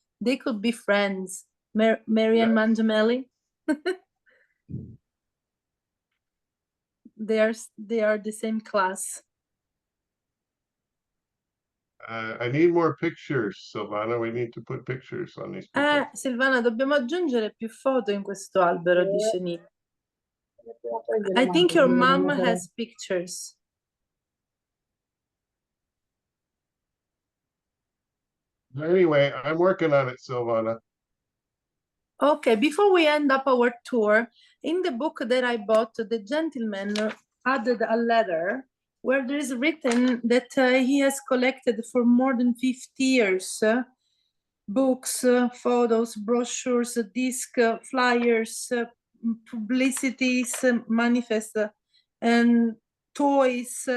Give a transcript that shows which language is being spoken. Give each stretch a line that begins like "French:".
English: They could be friends. Marianne Mangiamelli. They are the same class. I need more pictures, Silvana. We need to put pictures on these people.
Italian: Silvana, dobbiamo aggiungere più foto in questo albero, dice Nick.
English: I think your mom has pictures. Anyway, I'm working on it, Silvana. Okay, before we end up our tour, in the book that I bought, the gentleman added a letter where there is written that he has collected for more than 50 years books, photos, brochures, discs, flyers, publicities, manifests, and toys.